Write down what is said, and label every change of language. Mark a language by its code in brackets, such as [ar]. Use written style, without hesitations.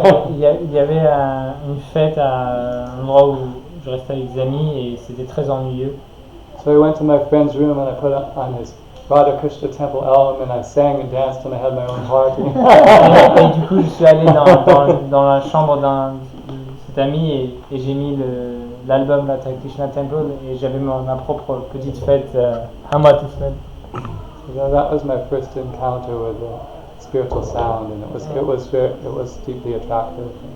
[fr] Il y avait une fête à un endroit où je restais avec des amis et c'était très ennuyeux. [en] So I went to my friend's room and I put on his Radha Krishna Temple album and I sang and danced and I had my own party. [fr] et du coup, je suis allé dans la chambre de cet ami et j'ai mis l'album Radha Krishna Temple et j'avais ma propre petite fête à moi tout seul. [en] So that was my first encounter with the spiritual sound, and it was deeply attractive.